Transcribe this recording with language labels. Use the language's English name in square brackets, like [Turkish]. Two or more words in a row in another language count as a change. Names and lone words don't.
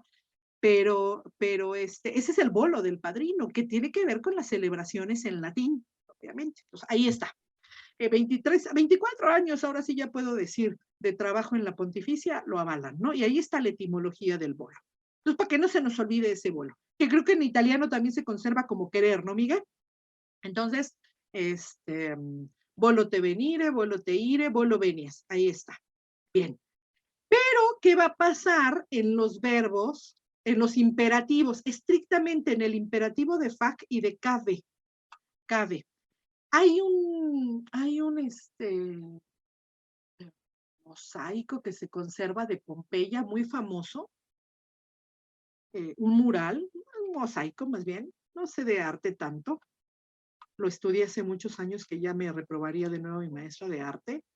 [Spanish] Pero ese es el bolo del padrino, que tiene que ver con las celebraciones en latín, obviamente. Pues ahí está. 24 años, ahora sí ya puedo decir, de trabajo en la pontificia, lo avalan, ¿no? Y ahí está la etimología del bolo. Entonces, para que no se nos olvide ese bolo, que creo que en italiano también se conserva como querer, ¿no, Miguel? Entonces, [Latin] volo te venire, volo te ire, volo venies, [Spanish] ahí está. Bien. Pero, ¿qué va a pasar en los verbos, en los imperativos? Estrictamente en el imperativo de fac y de cave. Cave. Hay un mosaico que se conserva de Pompeya, muy famoso, un mural, un mosaico más bien, no sé de arte tanto, lo estudié hace muchos años que ya me reprobaría de nuevo mi maestra de arte,